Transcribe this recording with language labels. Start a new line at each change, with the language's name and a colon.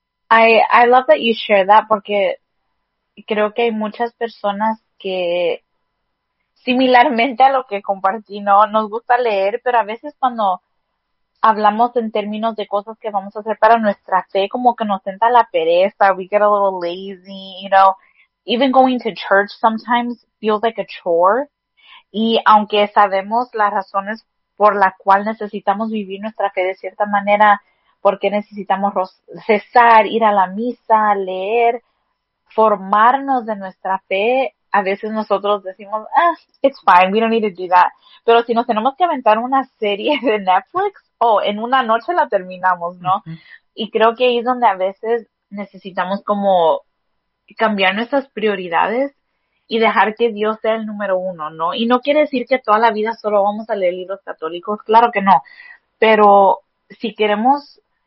English: I love that you share that
Spanish: porque creo que hay muchas personas que similarmente a lo que compartí, ¿no? Nos gusta leer, pero a veces cuando hablamos en términos de cosas que vamos a hacer para nuestra fe, como que nos entra la pereza,
English: we get a little lazy, you know. Even going to church sometimes feels like a chore.
Spanish: Y aunque sabemos las razones por la cual necesitamos vivir nuestra fe de cierta manera, porque necesitamos rezar, ir a la misa, leer, formarnos de nuestra fe. A veces nosotros decimos, ah,
English: it's fine, we don't need to do that.
Spanish: Pero si nos tenemos que aventar una serie de Netflix, oh, en una noche la terminamos, ¿no? Y creo que ahí es donde a veces necesitamos como cambiar nuestras prioridades y dejar que Dios sea el número uno, ¿no? Y no quiere decir que toda la vida solo vamos a leer libros católicos, claro que no. Pero si queremos